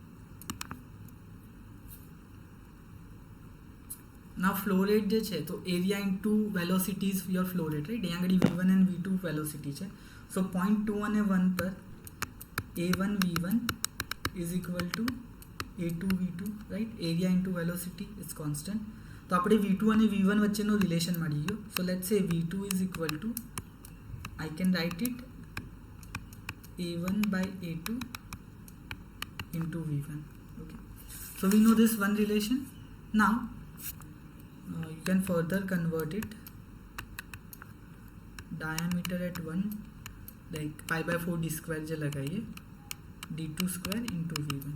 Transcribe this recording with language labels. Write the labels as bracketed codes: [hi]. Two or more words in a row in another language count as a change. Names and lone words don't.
[en] Now flow rate [gu] જે છે તો [en] area into velocity is your flow rate, right? [gu] અહીંયા આગળ [en] V1 and V2 velocity છે. So point 2 [gu] અને 1 પર [en] A1 V1 is equal to A2 V2, right? Area into velocity is constant. [gu] તો આપણે V2 અને V1 વચ્ચેનો રિલેશન મળી ગયો. [en] So let's say V2 is equal to, I can write it A1 by A2 into V1. Okay, so we know this one relation. Now you can further convert it. Diameter at 1 like pi by 4 d square [hi] जे लगाइए, [en] d2 square into V1.